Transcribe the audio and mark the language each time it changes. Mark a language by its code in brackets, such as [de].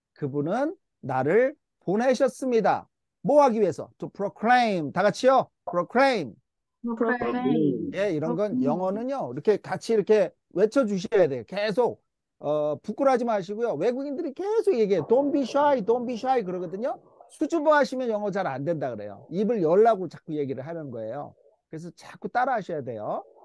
[ko] 그분은 나를 보내셨습니다. 뭐 하기 위해서? [en] To proclaim. [ko] 다 같이요. proclaim. 예, 이런 건 영어는요. 이렇게 같이 이렇게 외쳐주셔야 돼요. 계속 부끄러워하지 마시고요. 외국인들이 계속 얘기해요. [en] Don't be shy, don't be shy [ko] 그러거든요. 수줍어 하시면 영어 잘 안 된다 그래요. 입을 열라고 자꾸 얘기를 하는 거예요. 그래서 자꾸 따라 하셔야 돼요.